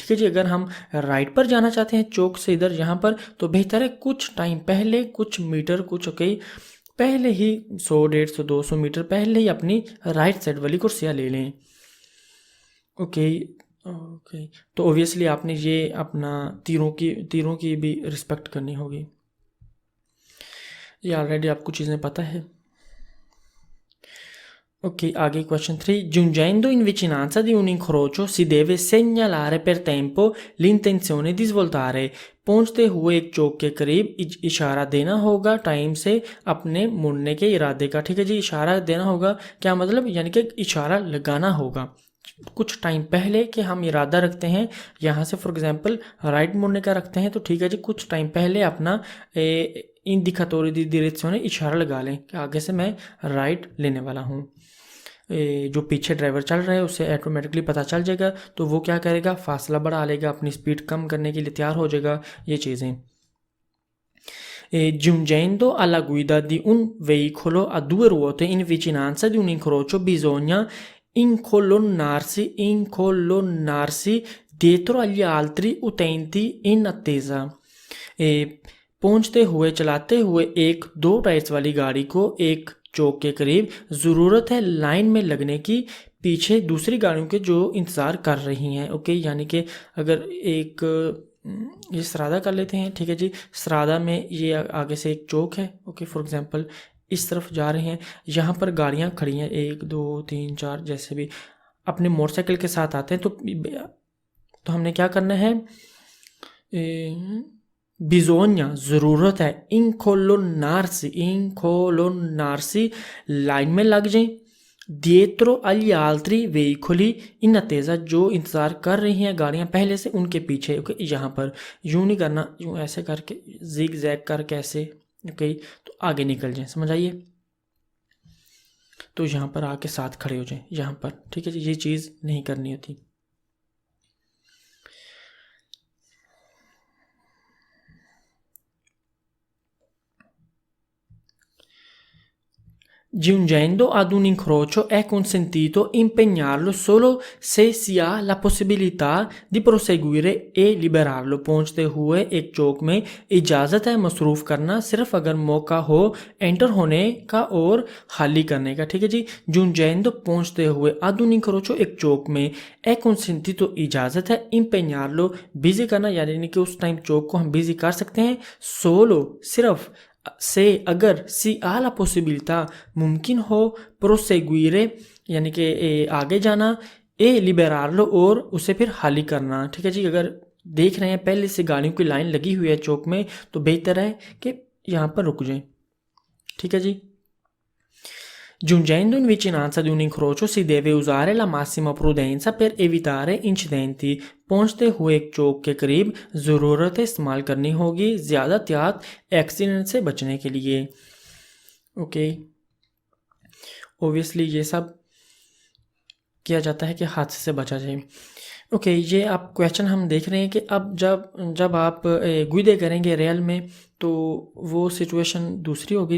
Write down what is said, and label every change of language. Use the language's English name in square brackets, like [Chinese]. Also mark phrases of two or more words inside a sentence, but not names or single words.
[Hindi] ठीक है जी, अगर हम राइट पर जाना चाहते हैं चौक से इधर यहाँ पर तो बेहतर है कुछ टाइम पहले, कुछ मीटर, कुछ पहले ही 100, 150, 200 मीटर पहले ही अपनी [English] right side [Hindi] वाली कुर्सियाँ ले लें। ओके, तो ऑब्वियसली आपने ये अपना तीरों की भी रिस्पेक्ट करनी होगी। ये ऑलरेडी आपको चीज़ें पता है। Ok, आगे क्वेश्चन 3। [Italian] Giungendo in vicinanza di un incrocio si deve segnalare per tempo l'intenzione di svoltare। [Hindi] पहुंचते हुए एक चौक के करीब इशारा देना होगा टाइम से अपने मुड़ने के इरादे का। ठीक है जी, इशारा देना होगा क्या मतलब, यानी कि इशारा लगाना होगा कुछ टाइम पहले कि हम इरादा रखते हैं यहाँ से [English] for example [Hindi] राइट मुड़ने का रखते हैं तो ठीक है जी, कुछ टाइम पहले अपना [Italian] indicatori di direzione [Hindi] इशारा लगा लें कि आगे से मैं राइट लेने वाला हूँ। जो पीछे ड्राइवर चल रहा है उसे ऑटोमेटिकली पता चल जाएगा तो वो क्या करेगा, फासला बढ़ा लेगा, अपनी स्पीड कम करने के लिए तैयार हो जाएगा। ये चीज़ें। [Italian] Giungendo alla guida di un veicolo a 2 ruote in vicinanza di un incrocio bisogna incolonnarsi dietro agli altri utenti in attesa। [Hindi] पहुंचते हुए चलाते हुए एक 2 टायर्स वाली गाड़ी को एक चौक के करीब ज़रूरत है लाइन में लगने की पीछे दूसरी गाड़ियों के जो इंतज़ार कर रही हैं। ओके, यानी कि अगर एक ये सरादा कर लेते हैं। ठीक है जी, सरादा में ये आगे से एक चौक है। ओके, [English] for example [Hindi] इस तरफ जा रहे हैं, यहाँ पर गाड़ियाँ खड़ी हैं 1 2 3 4 जैसे भी अपने मोटरसाइकिल के साथ आते हैं तो हमने क्या करना है, bisogna ज़रूरत है incolonnarsi लाइन में लग जाएं [Italian] dietro agli altri veicoli in attesa [Hindi] जो इंतज़ार कर रही हैं गाड़ियाँ पहले से उनके पीछे। ओके, यहाँ पर यूँ नहीं करना, यूँ ऐसे करके जिग जैग करके ऐसे। ओके, तो आगे निकल जाएं, समझ आइए, तो यहाँ पर आके साथ खड़े हो जाएं यहाँ पर। ठीक है जी, ये चीज़ नहीं करनी होती। [Italian] Giungendo ad un incrocio è consentito impegnarlo solo se si ha la possibilità di proseguire e liberarlo। [Hindi] पहुंचते हुए एक चौक में इजाज़त है मसरूफ़ करना सिर्फ अगर मौका हो एंटर होने का और खाली करने का। ठीक है जी, giungendo पहुंचते हुए [Italian] ad un incrocio [Hindi] एक चौक में [Italian] è consentito [Hindi] इजाज़त है impegnarlo बिज़ी करना, यानी कि उस टाइम चौक को हम बिज़ी कर सकते हैं solo सिर्फ से अगर [Italian] si ha la possibilità [Hindi] मुमकिन हो प्रोसेगुइरे यानी कि आगे जाना, [Italian] e liberarlo [Hindi] और उसे फिर खाली करना। ठीक है जी, अगर देख रहे हैं पहले से गाड़ियों की लाइन लगी हुई है चौक में तो बेहतर है कि यहाँ पर रुक जाएं। ठीक है जी, [Italian] Giungendo in vicinanza di un incrocio si deve usare la massima prudenza per evitare incidenti. [Hindi] पहुंचते हुए चौक के करीब ज़रूरत इस्तेमाल करनी होगी ज़्यादा एहतियात एक्सीडेंट से बचने के लिए। ओके, ओबियसली ये सब किया जाता है कि हादसे से बचा जाए। ओके, ये आप क्वेश्चन हम देख रहे हैं कि अब जब आप गुइदे करेंगे रियल में तो वो सिचुएशन दूसरी होगी।